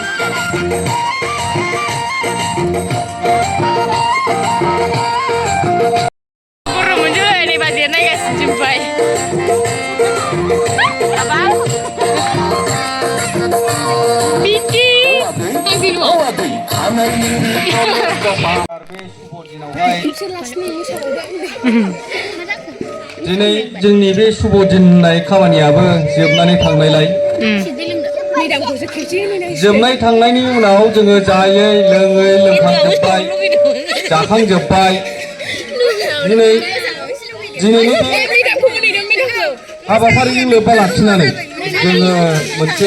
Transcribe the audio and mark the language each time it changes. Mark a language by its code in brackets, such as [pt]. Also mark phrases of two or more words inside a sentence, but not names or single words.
[id] Kurang muncul ini bagiannya guys, jumpai. Apa? Biki. [brx] दिनै जोंनि बे शुभ दिन होननाय खामानियाबो जोबनानै थांनायलाय जोबनाय थांनायनि उनाव जोङो जायै लोङै लोंखांजोब्बाय जाखांजोब्बाय दिनैनि बे हाबाफारिजों लोब्बा लाखिनानै जोङो मोनसे